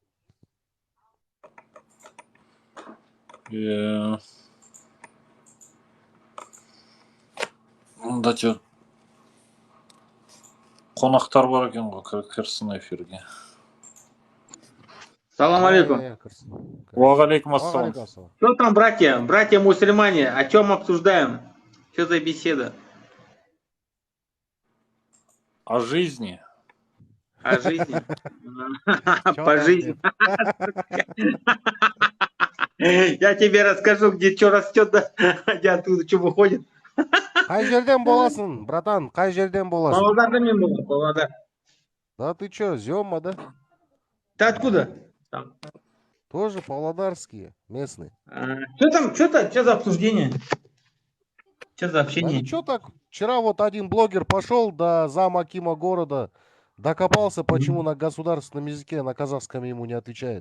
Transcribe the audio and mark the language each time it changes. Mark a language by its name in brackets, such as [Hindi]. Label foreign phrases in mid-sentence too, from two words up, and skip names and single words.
[Kazakh] Иә. Мұнда қонақтар бар екен ғой, кірсін эфирге. Салам алейкум. Уағалейкум ассалам. [Russian] Что там, братья мусульмане, о чем обсуждаем? Что за беседа? О жизни. О жизни. По жизни. Я тебе расскажу, где что растет, где оттуда что выходит. [Kazakh] Қай жерден боласың, братан, қай жерден боласың? Павлодарда мен болам, Павлодар. [Russian] Да ты что, Зема, да? Ты откуда? Тоже павлодарские, местные. Что за обсуждение? Что за общение? Да ничего так, вчера вот один блогер пошел до замакима города, докопался, почему на государственном языке, на казахском ему не отвечает.